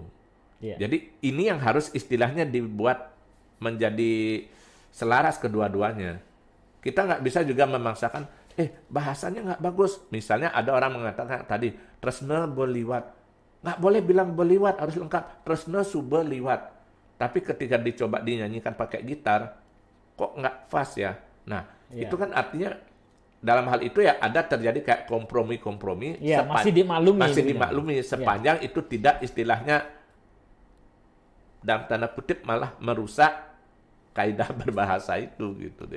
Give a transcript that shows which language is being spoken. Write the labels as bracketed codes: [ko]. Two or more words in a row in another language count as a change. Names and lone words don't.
[id] Jadi ini yang harus istilahnya dibuat menjadi selaras kedua-duanya. Kita nggak bisa juga memaksakan, bahasanya nggak bagus. Misalnya ada orang mengatakan tadi, [ban] tresna beliwat. [id] Nggak boleh bilang beliwat, harus lengkap. [ban] Tresna sube liwat. [id] Tapi ketika dicoba dinyanyikan pakai gitar, kok nggak pas ya? Nah, itu kan artinya dalam hal itu ya ada terjadi kayak kompromi-kompromi. Masih dimaklumi. Sepanjang itu tidak istilahnya dalam tanda kutip malah merusak kaidah berbahasa itu gitu dia.